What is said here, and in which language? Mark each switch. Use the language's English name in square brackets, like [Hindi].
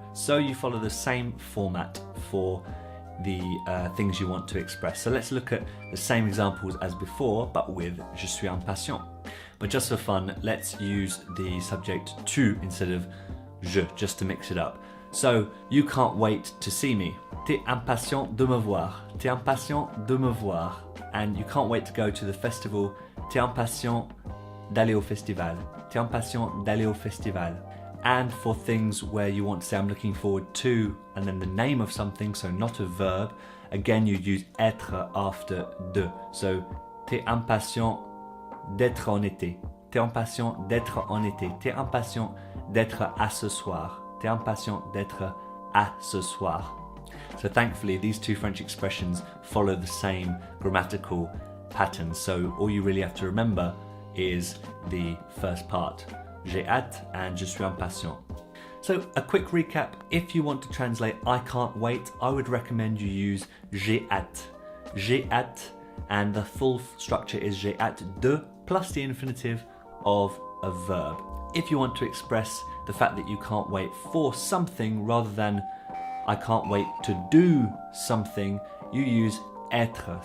[English] So you follow the same format for the things you want to express. So let's look at the same examples as before, but with [French] je suis impatient. [English] But just for fun, let's use the subject tu instead of je, just to mix it up. So, you can't wait to see me. [French] T'es impatient de me voir. T'es impatient de me voir. [English] And you can't wait to go to the festival. [French] T'es impatient d'aller au festival. T'es impatient d'aller au festival. [English] And for things where you want to say I'm looking forward to, and then the name of something, so not a verb, again you use être after de. [French] So, t'es impatient d'être en été. T'es impatient d'être en été. T'es impatient d'être à ce soir. T'es impatient d'être à ce soir. [English] So thankfully these two French expressions follow the same grammatical pattern. So all you really have to remember is the first part. [French] J'ai hâte [English] and [French] je suis impatient. [English] So a quick recap, if you want to translate I can't wait, I would recommend you use [French] j'ai hâte. J'ai hâte, [English] and the full structure is [French] j'ai hâte de [English] plus the infinitive of a verb. If you want to express the fact that you can't wait for something rather than I can't wait to do something, you use être.